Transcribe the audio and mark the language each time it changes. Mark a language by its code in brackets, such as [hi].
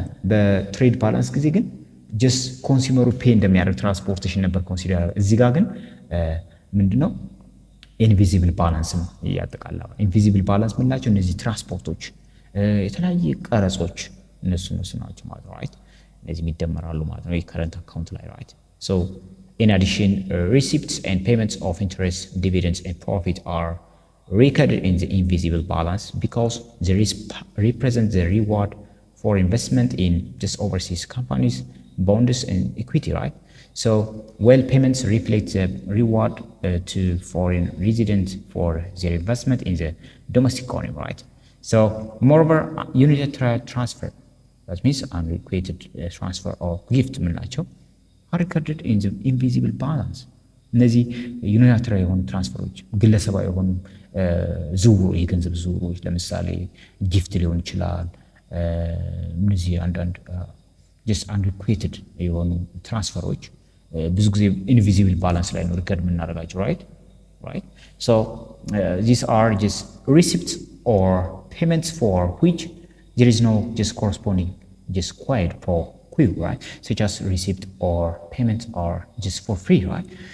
[am] በትሬድ ባላንስ ጊዜ ግን ጀስት ኮንሱመሩ ፔ እንደሚያደርግ ትራንስፖርቴሽን ነበር ኮንሲደር። እዚህ ጋር ግን ምንድነው ኢንቪዚብል ባላንስም ያጠቃልላል። ኢንቪዚብል ባላንስ ምንላቸው? እነዚህ ትራንስፖርቶች፣ የተለያየ ቀረጾች እነሱ ናቸው ማለት ነው ራይት። እነዚህ ይደመራሉ ማለት ነው የከረንት አካውንት ላይ ራይት። [en] ሶ in addition, receipts and payments of interest, dividends and profit are recorded in the invisible balance because they represent the reward for investment in just overseas companies, bonds and equity, right? So, while payments reflect the reward to foreign residents for their investment in the domestic economy, right? So, moreover, unilateral transfer, that means unrequited transfer or gift ምንላቸው are recorded in the invisible balance. [am] እነዚህ ዩኒላተራል የሆኑ ትራንስፈሮች፣ ግለሰባዊ የሆኑ ዝውውሮች፣ የገንዘብ ዝውውሮች ለምሳሌ ጊፍት ሊሆን ይችላል። እነዚህ አንዳንድ [en] just unrequited [am] የሆኑ ትራንስፈሮች ብዙ ጊዜ ኢንቪዚብል ባላንስ ላይ ነው ሪከርድ የምናደርጋቸው right. [en] So these are just receipts or payments for which there is no just corresponding just quid pro quo, right? Such as receipt or payments are just for free, right?